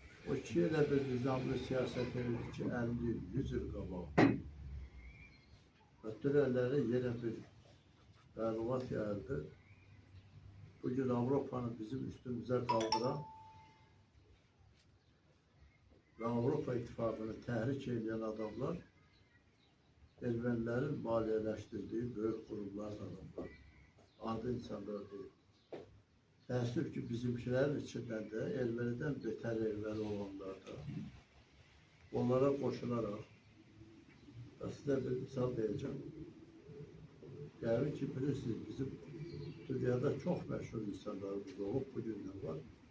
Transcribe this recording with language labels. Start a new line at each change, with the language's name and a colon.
Azerbaijani: O iki elə bir nizamlı siyaset edir ki, 50 il, 100 il qabaq. Və dünəlləri yenə bir məlumat yayıldı.
Turkish: Bugün Avropanı bizim üstümüze kaldıran ve Avropa İttifakını tahrik eden adamlar Ermenilerin maliyeleştirdiği büyük kurumların adamlar. Adi insanlar değil.
Azerbaijani: Təəssüf ki, bizimkilərin içindən də ermənidən betər erməni olanlar da onlara qoşularaq və sizə bir misal verəcəm. Yəni ki, bilirsiniz, bizim dünyada çox məşhur insanlarımız olub, bugün də var.